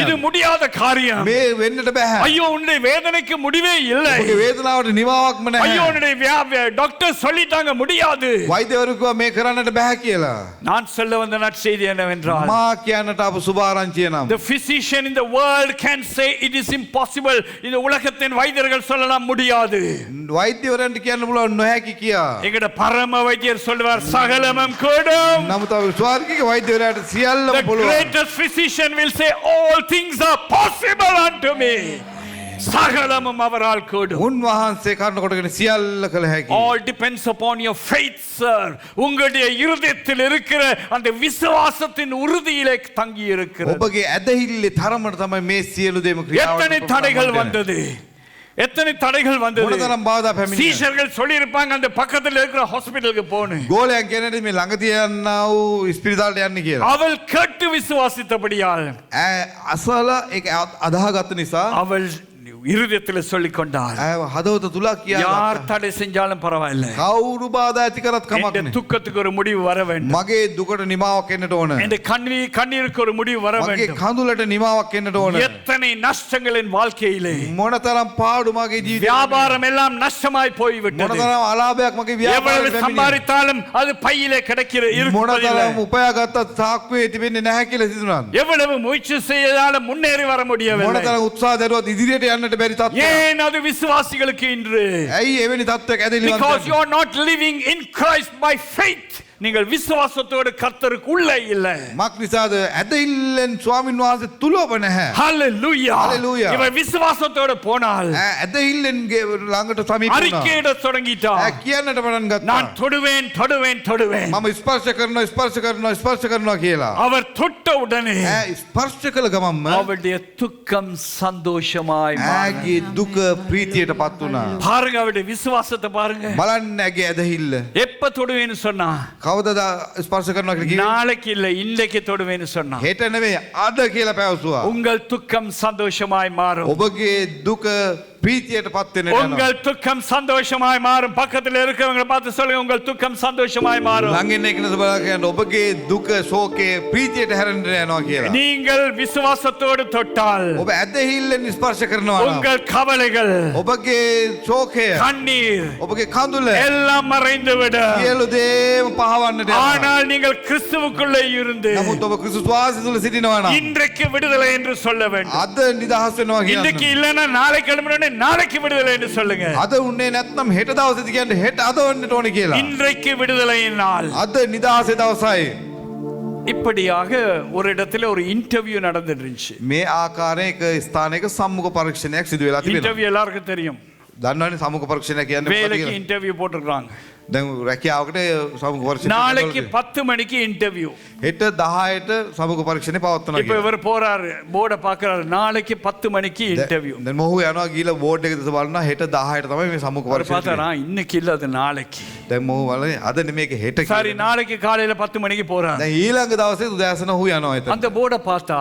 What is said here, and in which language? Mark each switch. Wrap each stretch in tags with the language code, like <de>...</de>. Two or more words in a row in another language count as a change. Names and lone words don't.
<ta>இது முடியாத காரியம்.</ta> <si>මේ වෙන්නට බෑ.</si> <ta>ஐயோ உன்னுடைய வேதனைக்கு முடிவே இல்லை,</ta> <si>ඔබගේ වේදනාවට නිවාවක්ම</si> <ta>ஐயோ</ta> <si>නැහැ.</si> <ta>உன்னுடைய டாக்டர் சொல்லிட்டாங்க முடியாது.</ta> <si>වෛද්‍යවරු කිව්වා මේ කරන්නට බෑ කියලා.</si> <ta>நான் சொல்ல வந்த நற்செய்தி என்னவென்றால்,</ta> <si>මා කියන්නට ආපු සුභාරංචිය නම්</si> <en>the physician in the world can say it is impossible.</en> <ta>இந்த உலகத்தின் வைத்தியர்கள் சொல்லலாம் முடியாது.</ta> <si>වෛද්‍යවරයන්ට කියන්න පුළුවන් නොහැකි කියා.</si> <ta>எங்கட பரம வைத்தியர் சொல்வார் சகலமும் கூடும்.</ta> <si>නමුත් අපි ස්වර්ගික වෛද්‍යවරයාට සියල්ලම</si> <en>The</en> <si>පුළුවන්.</si> <en>greatest physician will say all things are possible unto me.</en> <ta>சகலமும் அவரால் கூடும்.</ta> <si>උන්වහන්සේ කරන කොටගෙන සියල්ල කළ හැකි.</si> <en>All depends upon your faith, sir.</en> <ta>உங்களுடைய இருதயத்தில் இருக்கிற அந்த விசுவாசத்தின் உறுதியிலே தங்கி இருக்கிறது.</ta> <si>ඔබගේ ඇදහිල්ලේ තරමට තමයි මේ සියලු දේම</si> <ta>எத்தனை தடைகள் வந்தது, எத்தனை தடைகள் வந்தது.</ta> <si>මොනතරම් බාධා පැමිණියා.</si> <ta>சீஷர்கள் சொல்லி இருப்பாங்க அந்த பக்கத்துல இருக்கிற ஹாஸ்பிடலுக்கு போன்னு.</ta> <si>ගෝලයන් කියන්නේ මේ ළඟ තියන්නා වූ ස්පිරිතාලට යන්න කියලා.</si> <ta>அவள் கேட்டு விசுவாசித்தபடியால்</ta> <si>අසල ඒක අදාහගත්ත නිසා</si> <ta>அவள் இருதயத்தில் சொல்லிக் கொண்டால்</ta> <si>හදවත තුලා කියා</si> <ta>யார் தடை செஞ்சாலும் பரவாயில்லை,</ta> <si>කවුරු බාධා ඇති කරත් කමක්</si> <ta>இந்த</ta> <si>නෑ.</si> <ta>துக்கத்துக்கு ஒரு முடிவு வர வேண்டும்,</ta> <si>මගේ දුකට නිමාවක් එන්නට ඕන.</si> <ta>இந்த கண்ணீருக்கு ஒரு முடிவு வர</ta> <si>මගේ</si> <ta>வேண்டும்.</ta> <si>කඳුලට නිමාවක් එන්නට ඕන.</si> <ta>எத்தனை நஷ்டங்களின் வாழ்க்கையிலே</ta> <si>මොනතරම් පාඩු මගේ ජීවිතේ</si> <ta>வியாபாரம் எல்லாம் நஷ்டமாய் போய்விட்டது.</ta> <si>මොනතරම් අලාභයක් මගේ</si> <ta>எவ்வளவு</ta> <si>ව්‍යාපාරේ</si> <ta>சம்பாதித்தாலும் அது பையிலே இருப்பதில்லை.</ta> <si>මොනතරම් උපයාගත්ත තාක්කුවේ තිබෙන්නේ නැහැ කියලා හිතනවා.</si> <ta>எவ்வளவு முயற்சி செய்தாலும் முன்னேறி வர முடியவில்லை.</ta> <si>මොනතරම් උත්සාහ දරුවත් ඉදිරියට යන්නට බැරි තත්ත්වයක්.</si> <ta>ஏன் அது விசுவாசிகளுக்கு இன்று?</ta> <si>ඇයි එවැනි තත්ත්වයක් ඇදෙලිවන්ත</si> <en>Because</en> <si>වෙන්නේ?</si> <en>you are not living in Christ by faith.</en> <ta>நீங்கள் விசுவாசத்தோடு கர்த்தருக்கு உள்ளே இல்லை.</ta> <si>මක් නිසාද ඇදහිල්ලෙන් ස්වාමින් වහන්සේ තුලව නැහැ. Hallelujah. Hallelujah.</si> <ta>இவன் விசுவாசத்தோடு போனால்</ta> <si>ඇදහිල්ලෙන් ළඟට සමීප වුණා.</si> <ta>அறிக்கையிட தொடங்கிட்டான்.</ta> <si>කියන්නට පටන් ගත්තා.</si> <ta>நான் தொடுவேன் தொடுவேன் தொடுவேன்.</ta> <si>මම ස්පර්ශ කරනවා කියලා.</si> <ta>அவர் தொட்ட உடனே</ta> <si>ස්පර්ශ කළ ගමන්ම</si> <ta>அவருடைய துக்கம் சந்தோஷமாய் மாறியது.</ta> <si>ඇගේ දුක ප්‍රීතියටපත් වුණා.</si> <ta>பாருங்க அவருடைய விசுவாசத்தை பாருங்க.</ta> <si>බලන්න ඇගේ ඇදහිල්ල.</si> <ta>எப்ப தொடுவேன்னு சொன்னா</ta> <si>කවදද ස්පර්ශ කරනවා කියලා කිව්වේ?</si> <ta>நாளைக்கு இல்ல இன்றைக்கு தொடுவேன்னு சொன்னா</ta> <si>හෙට නෙවෙයි අද කියලා පැවසුවා.</si> <ta>உங்கள் துக்கம் சந்தோஷமாய் மாறும். ඔබගේ දුක ප්‍රීතියටපත් වෙන්න යනවා. உங்கள் துக்கம் சந்தோஷமாய் மாறும். பக்கத்துல இருக்கிறவங்க பார்த்து சொல்லுங்க, உங்கள் துக்கம் சந்தோஷமாய் மாறும்.</ta> <si>ළඟ ඉන්න කෙනෙකුට බලලා කියන්න ඔබගේ දුක ශෝකේ ප්‍රීතියට හැරෙන්න යනවා කියලා.</si> <ta>நீங்கள் விசுவாசத்தோடு தொட்டால்</ta> <si>ඔබ ඇදහිල්ලෙන් ස්පර්ශ කරනවා නම්</si> <ta>உங்கள் கவலைகள்,</ta> <si>ඔබගේ ශෝකය,</si> <ta>கண்ணீர்</ta> <si>ඔබගේ කඳුල</si> <ta>எல்லாம் மறைந்துவிடும்.</ta> <si>සියලු දේම පහවන්නට යනවා.</si> <ta>ஆனால் நீங்கள் கிறிஸ்துவுக்குள்ளே இருந்து</ta> <si>නමුත් ඔබ ක්‍රිස්තුස් වාසය තුල සිටිනවා නම්</si> <ta>இன்றைக்கு விடுதலை என்று சொல்ல வேண்டும்.</ta> <si>අද නිදහස් වෙනවා</si> <ta>இன்றைக்கு</ta> <si>කියන්න.</si> <ta>இல்லைன்னா நாளைக்கு கிளம்புறோம், நாளைக்கு விடுதலை என்று சொல்லுங்க.</ta> <si>අද උන්නේ නැත්නම් හෙට දවසේදී කියන්නේ හෙට අද වෙන්නට ඕනේ කියලා.</si> <ta>இன்றைக்கு விடுதலையின் நாள்.</ta> <si>අද නිදහසේ දවසයි.</si> <ta>இப்படியாக ஒரு இடத்துல ஒரு இன்டர்வியூ நடந்துட்டு இருந்துச்சு.</ta> <si>මේ ආකාරයෙන් එක ස්ථානයක සම්මුඛ පරීක්ෂණයක් සිදු වෙලා තිබෙනවා.</si> <ta>இன்டர்வியூ எல்லாருக்கும் தெரியும்.</ta> <si>දන්නවනේ සම්මුඛ පරීක්ෂණය කියන්නේ මොකක්ද</si> <ta>வேலைக்கு</ta> <si>කියලා?</si> <ta>இன்டர்வியூ போட்டிருக்காங்க.</ta> <si>දැන් රැකියාවකට සම්මුඛ පරීක්ෂණය</si> <ta>நாளைக்கு</ta> <si>කරනවා.</si> <ta>10 மணிக்கு இன்டர்வியூ.</ta> <si>හෙට 10ට සම්මුඛ පරීක්ෂණය පවත්වනවා</si> <ta>இப்ப</ta> <si>කියලා.</si> <ta>இவர் போறாரு, போர்டை பார்க்கறாரு, நாளைக்கு 10 மணிக்கு இன்டர்வியூ.</ta> <si>දැන් මොහු යනවා ගිහලා බෝඩ් එක දෙස බලනවා හෙට 10ට තමයි මේ සම්මුඛ</si> <ta>அவர்</ta> <si>පරීක්ෂණය.</si> <ta>பார்த்தாரா, இன்னைக்கு இல்ல அது நாளைக்கு.</ta> <si>දැන් මොහු බලන්නේ අද නෙමේක හෙට</si> <ta>சரி,</ta> <si>කියලා.</si> <ta>நாளைக்கு காலையில 10 மணிக்கு போறாரு.</ta> <si>දැන් ඊළඟ දවසේ උදෑසන ඔහු යනවා එතන.</si> <ta>அந்த போர்டை பார்த்தா</ta>